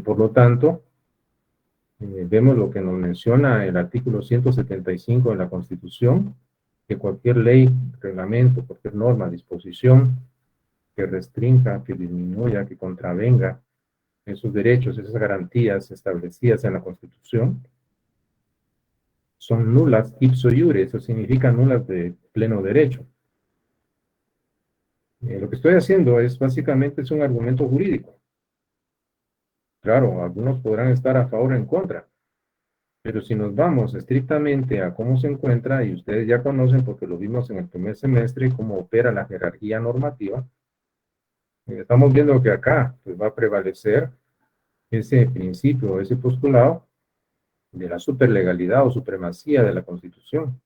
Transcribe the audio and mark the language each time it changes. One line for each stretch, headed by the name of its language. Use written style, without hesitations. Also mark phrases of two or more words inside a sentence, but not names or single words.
Spanish: por lo tanto vemos lo que nos menciona el artículo 175 de la Constitución, que cualquier ley, reglamento, cualquier norma, disposición que restrinja, que disminuya, que contravenga esos derechos, esas garantías establecidas en la Constitución, son nulas
Latin: ipso iure,
Spanish: eso significa nulas de pleno derecho. Lo que estoy haciendo es básicamente es un argumento jurídico. Claro, algunos podrán estar a favor o en contra, pero si nos vamos estrictamente a cómo se encuentra, y ustedes ya conocen porque lo vimos en el primer semestre, cómo opera la jerarquía normativa, estamos viendo que acá pues, va a prevalecer ese principio, ese postulado de la superlegalidad o supremacía de la Constitución.